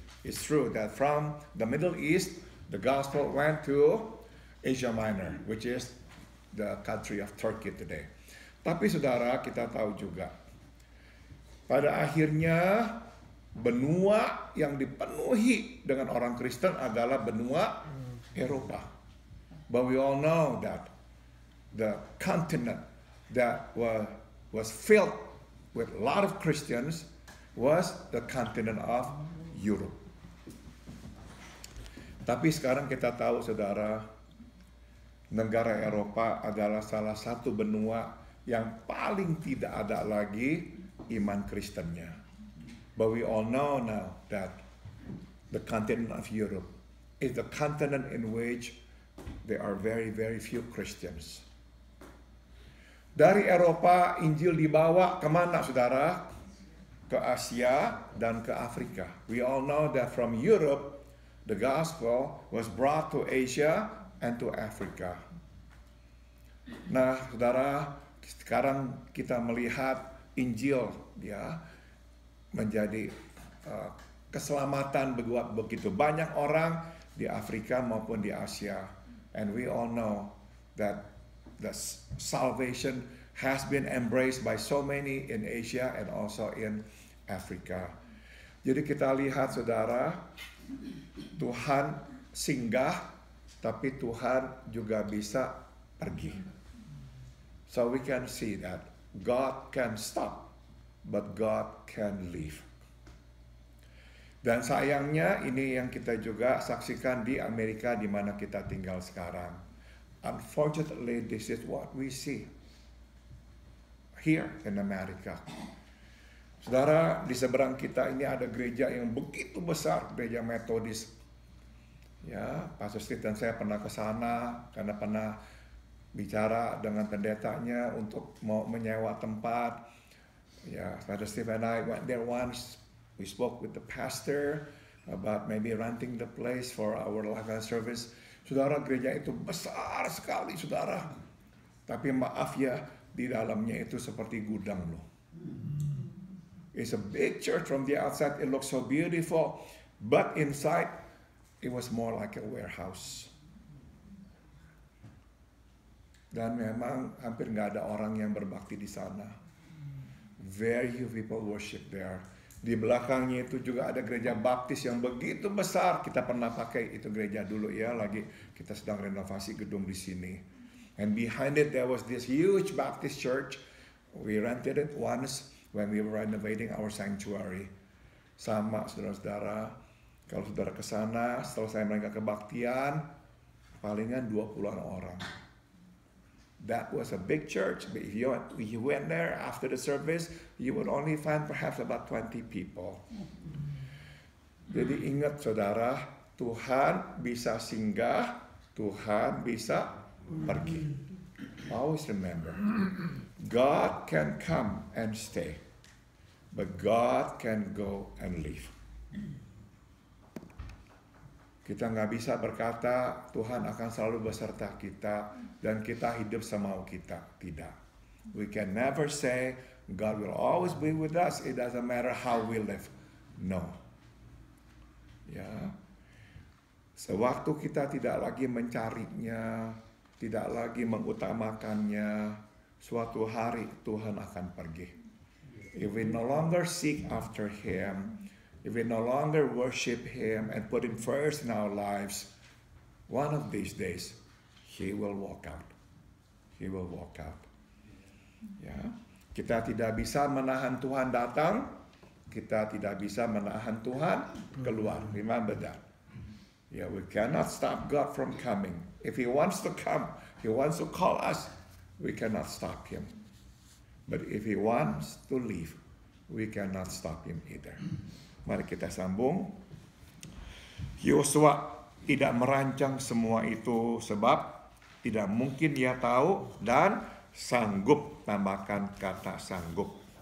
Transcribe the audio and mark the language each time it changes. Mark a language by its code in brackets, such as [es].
[en] It's true that from the Middle East, the gospel went to Asia Minor, which is the country of Turkey today. [id] Tapi saudara, kita tahu juga, pada akhirnya benua yang dipenuhi dengan orang Kristen adalah benua Eropa. [en] But we all know that the continent that was filled with a lot of Christians was the continent of Europe. [id] Tapi sekarang kita tahu saudara, negara Eropa adalah salah satu benua yang paling tidak ada lagi iman Kristennya. [en] But we all know now that the continent of Europe is the continent in which there are very, very few Christians. [id] Dari Eropa, Injil dibawa kemana saudara? Ke Asia dan ke Afrika. [en] We all know that from Europe, the gospel was brought to Asia and to Africa. [id] Nah, saudara, sekarang kita melihat Injil ya menjadi keselamatan buat begitu banyak orang di Afrika maupun di Asia. [en] And we all know that the salvation has been embraced by so many in Asia and also in Africa. [id] Jadi kita lihat saudara, Tuhan singgah, tapi Tuhan juga bisa pergi. [en] So we can see that God can stop, but God can leave. [id] Dan sayangnya ini yang kita juga saksikan di Amerika di mana kita tinggal sekarang. [en] Unfortunately, this is what we see here in America. [id] Saudara, di seberang kita ini ada gereja yang begitu besar, gereja Metodis. Ya, Pastor Steve dan saya pernah ke sana karena pernah bicara dengan pendetanya untuk mau menyewa tempat. [en] Ya, Pastor Steve and I went there once. We spoke with the pastor about maybe renting the place for our live service. [id] Saudara, gereja itu besar sekali, saudara. Tapi maaf ya, di dalamnya itu seperti gudang loh. [en] It's a big church. From the outside, it looks so beautiful. But inside, it was more like a warehouse. [id] Dan memang hampir nggak ada orang yang berbakti di sana. [en] Very few people worship there. [id] Di belakangnya itu juga ada gereja baptis yang begitu besar. Kita pernah pakai itu gereja dulu ya, lagi kita sedang renovasi gedung di sini. [en] And behind it there was this huge Baptist church. We rented it once when we were renovating our sanctuary. [id] Sama saudara-saudara, kalau saudara ke sana setelah saya mereka kebaktian, palingan 20-an orang. [en] That was a big church, but if you went there after the service, you would only find perhaps about 20 people. [id] Jadi ingat saudara, Tuhan bisa singgah, Tuhan bisa pergi. [en] Always remember, God can come and stay, but God can go and leave. [id] Kita nggak bisa berkata Tuhan akan selalu beserta kita dan kita hidup semau kita. Tidak. [en] We can never say God will always be with us. It doesn't matter how we live. No. Ya. [id] Sewaktu kita tidak lagi mencarinya, tidak lagi mengutamakannya, suatu hari Tuhan akan pergi. [en] If we no longer seek after Him, if we no longer worship Him and put Him first in our lives, one of these days, He will walk out. He will walk out. [id] Ya, kita tidak bisa menahan Tuhan datang, kita tidak bisa menahan Tuhan keluar. [en] Remember that. Yeah, we cannot stop God from coming. If He wants to come, He wants to call us, we cannot stop Him. But if He wants to leave, we cannot stop Him either. [id] Mari kita sambung. Yosua tidak merancang semua itu sebab tidak mungkin dia tahu dan sanggup, tambahkan kata sanggup.